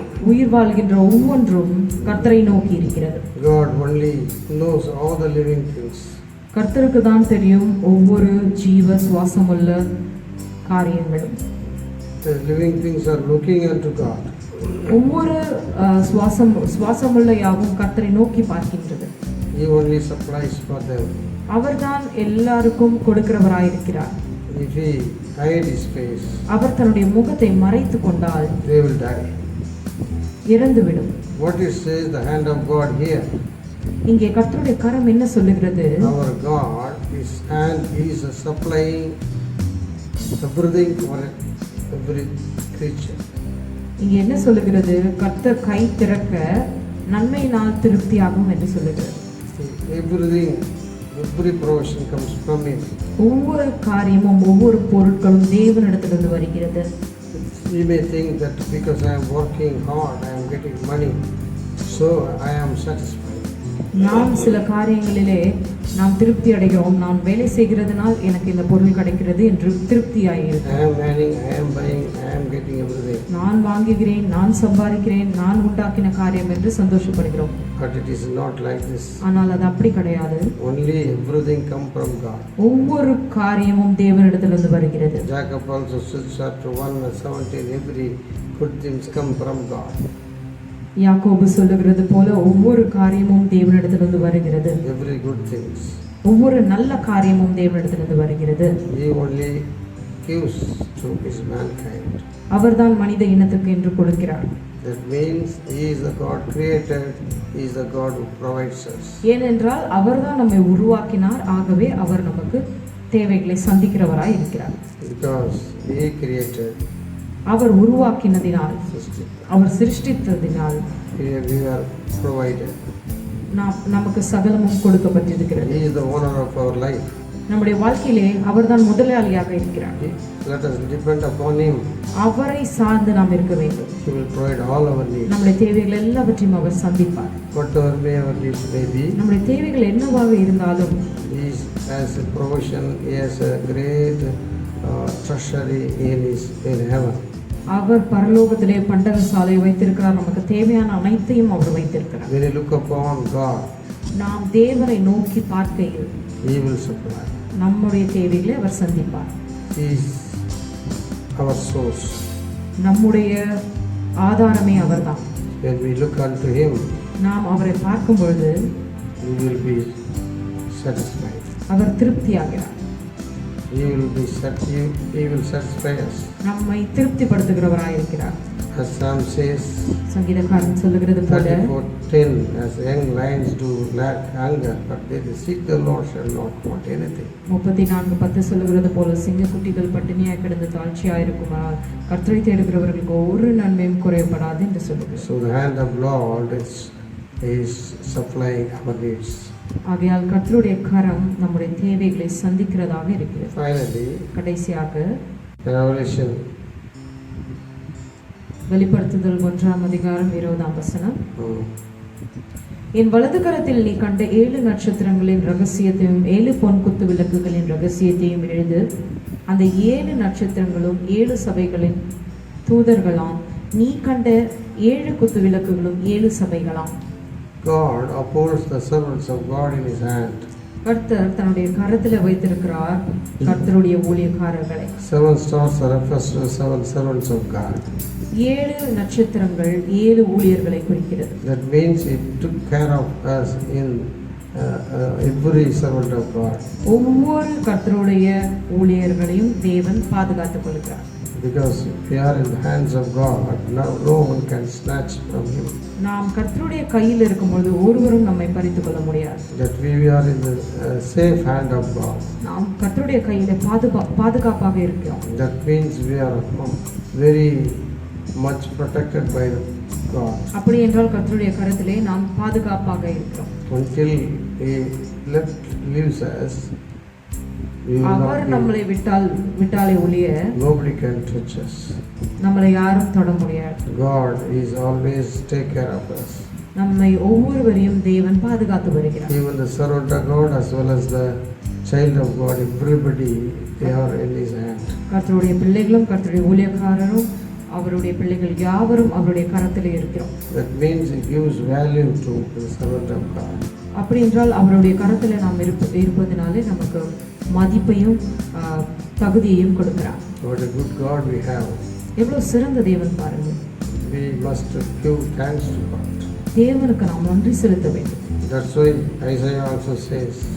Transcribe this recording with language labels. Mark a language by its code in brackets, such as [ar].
[ta] உயிர் வாழ்கின்ற ஒவ்வொன்றும் கர்த்தரை நோக்கி இருக்கிறது. [en] God only knows all the living things. [ta] கர்த்தருக்கு தான் தெரியும் ஒவ்வொரு ஜீவ சுவாசமுள்ள காரியங்களும். [en] The living things are looking unto God. [ta] ஒவ்வொரு சுவாசமுள்ள யாவும் கர்த்தரை நோக்கி பார்க்கின்றது. [en] He only supplies for them. [ta] அவர்தான் எல்லாருக்கும் கொடுக்கிறவராயிருக்கிறார். [en] If he hide his face, [ta] அவர் தன்னுடைய முகத்தை மறைத்து கொண்டால் [en] they will die. [ta] இறந்துவிடும். [en] What it says, the hand of God here. [ta] இங்கே கர்த்தருடைய கரம் என்ன சொல்லுகிறது? [en] Our God, his hand is supplying everything for every creature. [ta] இங்கே என்ன சொல்லுகிறது? கர்த்தர் கை திறக்க நன்மையினால் திருப்தியாகும் என்று சொல்லுகிறது. [en] Everything, every provision comes from him. [ta] ஒவ்வொரு காரியமும் ஒவ்வொரு பொருட்களும் தேவனிடத்திலிருந்து வருகிறது. [en] You may think that because I am working hard, I am getting money, so I am satisfied. [ta] நாம் சில காரியங்களிலே நாம் திருப்தி அடைகிறோம். நான் வேலை செய்கிறதுனால் எனக்கு இந்த பொருள் கிடைக்கிறது என்று திருப்தியாயிருக்கிறேன். [en] I am earning, I am buying, I am getting everything. [ta] நான் வாங்குகிறேன், நான் சம்பாதிக்கிறேன், நான் உண்டாக்கின காரியம் என்று சந்தோஷப்படுகிறோம். [en] But it is not like this. [ta] ஆனால் அது அப்படி கிடையாது. [en] Only everything come from God. [ta] ஒவ்வொரு காரியமும் தேவனிடத்திலிருந்து வருகிறது. [en] Jacob also says chapter 1:17, every good things come from God. [ta] யாக்கோபு சொல்லுகிறது போல ஒவ்வொரு காரியமும் தேவனிடத்திலிருந்து வருகிறது. [en] Every good things. [ta] ஒவ்வொரு நல்ல காரியமும் தேவனிடத்திலிருந்து வருகிறது. [en] He only gives to his mankind. [ta] அவர்தான் மனித இனத்துக்கு என்று கொடுக்கிறார். [en] That means he is the God created, he is the God who provides us. [ta] ஏனென்றால் அவர்தான் நம்மை உருவாக்கினார். ஆகவே அவர் நமக்கு தேவைகளை சந்திக்கிறவராய் இருக்கிறார். [en] Because he created, [ta] our உருவாக்கினதினால், our சிருஷ்டித்ததினால் [en] we are provided. [ta] நமக்கு சகலமும் கொடுக்கப்பட்டிருக்கிறது. [en] He is the owner of our life. [ta] நம்முடைய வாழ்க்கையிலே அவர்தான் முதலாளியாக இருக்கிறார். [en] Let us depend upon him. [ta] அவரை சார்ந்து நாம் இருக்க வேண்டும். [en] He will provide all our needs. [ta] நம்முடைய தேவைகள் எல்லாவற்றையும் அவர் சந்திப்பார். [en] Whatever may our needs may be, [ta] நம்முடைய தேவைகள் என்னவாக இருந்தாலும் [en] he has a provision, he has a great treasury in heaven. [ta] அவர் பரலோகத்திலே பண்டக சாலை வைத்திருக்கிறார். நமக்கு தேவையான அனைத்தையும் அவர் வைத்திருக்கிறார். [en] When you look upon God, [ta] நாம் தேவனை நோக்கி பார்க்கையில் [en] he will supply. [ta] நம்முடைய தேவைகளை அவர் சந்திப்பார். [en] He is our source. [ta] நம்முடைய ஆதாரமே அவர்தான். [en] When we look unto him, [ta] நாம் அவரை பார்க்கும் பொழுது [en] we will be satisfied. [ta] Our திருப்தியாகிறார். [en] He will satisfy us. [ta] நம்மை திருப்திப்படுத்துகிறவராயிருக்கிறார். [en] As Psalm says, [ta] சங்கீதக்காரன் சொல்லுகிறது போல [en] 34:10, as young lions do lack hunger, but they that seek the Lord shall not want anything. [ta] 34:10 சொல்லுகிறது போல சிங்கக்குட்டிகள் பட்டினியாய் கிடந்து தாழ்ச்சியாயிருக்குமானால் கர்த்தரை தேடுகிறவர்களுக்கு ஒரு நன்மையும் குறையப்படாது என்று சொல்லுகிறது. [en] So the hand of Lord is supplying our needs. [ta] ஆகையால் கர்த்தருடைய கரம் நம்முடைய தேவைகளை சந்திக்கிறதாக இருக்கிறது. [en] Finally, [ta] கடைசியாக [en] Revelation, [ta] வெளிப்படுத்துதல் 1:20 என் வலது கரத்தில் நீ கண்ட 7 நட்சத்திரங்களின் ரகசியத்தையும் 7 பொன் குத்து விளக்குகளின் ரகசியத்தையும் எழுது. அந்த 7 நட்சத்திரங்களும் 7 சபைகளின் தூதர்களாம். நீ கண்ட 7 குத்து விளக்குகளும் 7 சபைகளாம். [en] God upholds the servants of God in his hand. [ta] கர்த்தர் தன்னுடைய கரத்தில் வைத்திருக்கிறார் கர்த்தருடைய ஊழியக்காரர்களை. [en] 7 stars refers to 7 servants of God. [ta] 7 நட்சத்திரங்கள் 7 ஊழியர்களை குறிக்கிறது. [en] That means he took care of us in every servant of God. [ta] ஒவ்வொரு கர்த்தருடைய ஊழியர்களையும் தேவன் பாதுகாத்துக் கொள்கிறார். [en] Because we are in the hands of God, now no one can snatch from Him. [ta] நாம் கர்த்தருடைய கையில் இருக்கும்போது ஒருவரும் நம்மை பறித்துக் கொள்ள முடியாது. [en] That we are in the safe hand of God. [ta] நாம் கர்த்தருடைய கையிலே பாதுகாப்பாக இருக்கிறோம். [en] That means we are very much protected by God. [ta] அப்படி என்றால் கர்த்தருடைய கரத்திலே நாம் பாதுகாப்பாக இருக்கிறோம். [en] Until He leaves us, [ta] அவர் நம்மளை விட்டாலே ஒழிய [en] nobody can touch us. [ta] நம்மளை யாரும் தொட முடியாது. [en] God is always take care of us. [ta] நம்மை ஒவ்வொருவரையும் தேவன் பாதுகாத்து வருகிறார். [en] Even the servant of God as well as the child of God, everybody they are in His hand. [ta] கர்த்தருடைய பிள்ளைகளும் கர்த்தருடைய ஊழியக்காரரும் அவருடைய பிள்ளைகள் யாவரும் அவருடைய கரத்திலே இருக்கிறோம். [en] That means He gives value to the servant of God. [ta] அப்படி என்றால் அவருடைய கரத்திலே நாம் இருப்பதினாலே நமக்கு மதிப்பையும் தகுதியையும் கொடுக்கிறார். [en] What a good God we have. [ta] எவ்வளவு சிறந்த தேவன் பாருங்க. [en] We must give thanks to God. [ta] தேவனுக்கு நாம் நன்றி செலுத்த வேண்டும். [en] That's why Isaiah also says,